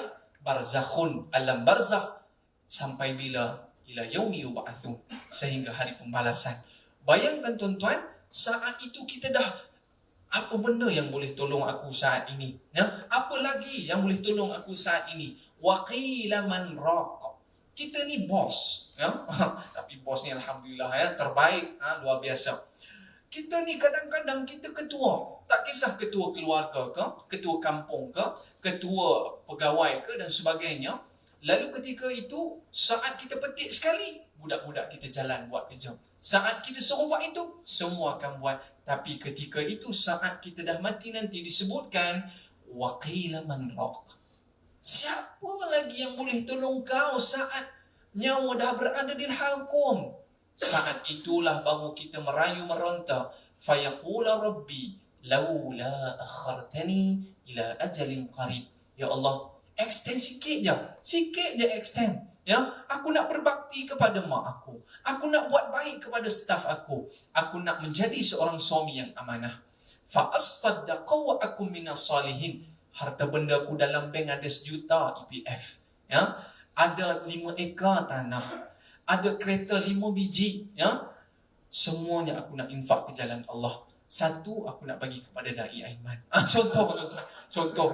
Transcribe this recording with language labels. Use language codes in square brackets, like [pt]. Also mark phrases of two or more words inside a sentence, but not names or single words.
[ms] Barzakhun, alam barzakh. Sampai bila? [ar] إلى يوم يبعثون, [ms] sehingga hari pembalasan. Bayangkan tuan-tuan, saat itu kita dah, apa benda yang boleh tolong aku saat ini? Ya? Apa lagi yang boleh tolong aku saat ini? [ar] وقيل من راق. [ms] Kita ni bos, ya? Tapi bos ni alhamdulillah ya, terbaik, luar biasa. Kita ni kadang-kadang kita ketua. Tak kisah ketua keluarga ke, ketua kampung ke, ketua pegawai ke dan sebagainya. Lalu ketika itu, saat kita petik sekali, budak-budak kita jalan buat kerja. Saat kita suruh buat itu, semua akan buat. Tapi ketika itu, saat kita dah mati nanti disebutkan, [ar] وقيل من راق. [ms] Siapa lagi yang boleh tolong kau saat nyawa dah berada di halqum? Saat itulah baru kita merayu meronta. [ar] فيقول رب لولا أخرتني إلى أجل قريب. يا الله, [ms] extend sikit je extend. Ya, aku nak berbakti kepada mak aku. Aku nak buat baik kepada staf aku. Aku nak menjadi seorang suami yang amanah. [ar] فأصدق وأكن من الصالحين. [ms] Harta benda aku dalam bank ada 1 juta EPF. Ya, ada 5 ekar tanah. Ada kereta 5 biji. Ya, semuanya aku nak infak ke jalan Allah. 1 aku nak bagi kepada Dai Aiman. Contoh tuan-tuan. Contoh.